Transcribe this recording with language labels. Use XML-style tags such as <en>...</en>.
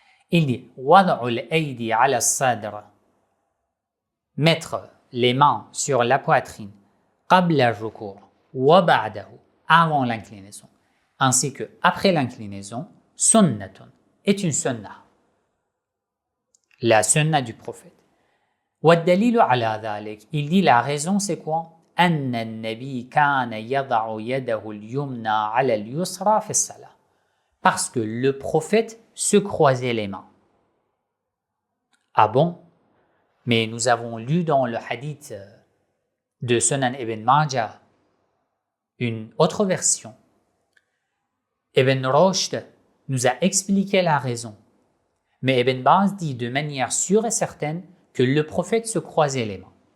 <fr>Il dit</fr> <ar>وضع الأيدي على الصدر,</ar> <fr>mettre les mains sur la poitrine,</fr> <ar>قبل الركوع وبعده,</ar> <fr>avant l'inclinaison, ainsi que après l'inclinaison. Sunnatun est une sunnah, la sunnah du prophète.</fr> <ar>والدليل على ذلك,</ar> <fr>il dit la raison c'est quoi?</fr> <ar>أن النبي كان يضع يده اليمنى على اليسرى في الصلاة.</ar> <fr>Parce que le prophète se croisait les mains. Ah bon? Mais nous avons lu dans le hadith de Sunan Ibn Majah une autre version. Ibn Rushd nous a expliqué la raison. Mais Ibn Baz dit de manière sûre et certaine que le prophète se croisait les mains.</fr>